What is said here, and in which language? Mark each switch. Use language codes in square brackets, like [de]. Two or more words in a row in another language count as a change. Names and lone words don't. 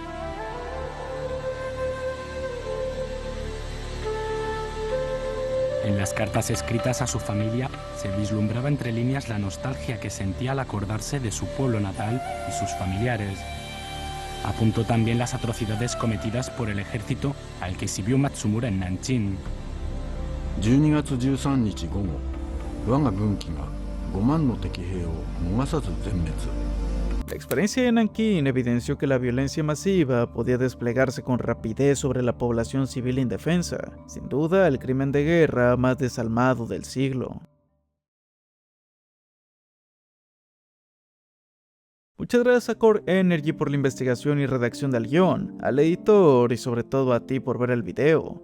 [es] En las cartas escritas a su familia se vislumbraba entre líneas la nostalgia que sentía al acordarse de su pueblo natal y sus familiares. Apuntó también las atrocidades cometidas por el ejército al que sirvió Matsumura en Nanjing. [ja] 12 月13日午後、我が軍機が5万の敵兵を逃さず全滅。 [es] La experiencia de Nankín evidenció que la violencia masiva podía desplegarse con rapidez sobre la población civil indefensa, sin duda el crimen de guerra más desalmado del siglo. Muchas gracias a Core Energy por la investigación y redacción del guión, al editor y sobre todo a ti por ver el video.